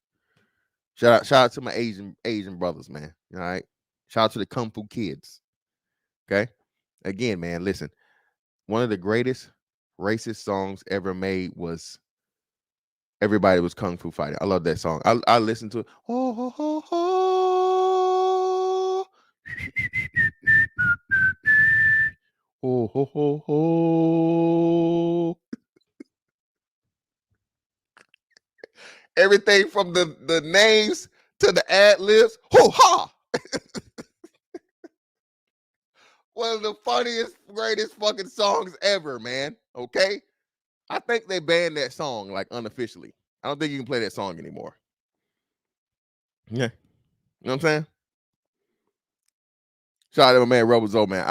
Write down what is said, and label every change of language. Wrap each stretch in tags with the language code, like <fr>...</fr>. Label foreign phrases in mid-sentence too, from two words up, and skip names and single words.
<en>Shout out to my Asian brothers, man. All right. Shout out to the Kung Fu kids. Okay. Again, man, listen. One of the greatest racist songs ever made was Everybody Was Kung Fu Fighting. I love that song. I listened to it. Oh, ho, ho, ho. Oh, ho, ho, ho. Everything from the names to the ad libs. Ho, ha. One of the funniest, greatest fucking songs ever, man. Okay? I think they banned that song, like, unofficially. I don't think you can play that song anymore. Yeah. You know what I'm saying? Shout out to my man Rebel Zoe, man.</en>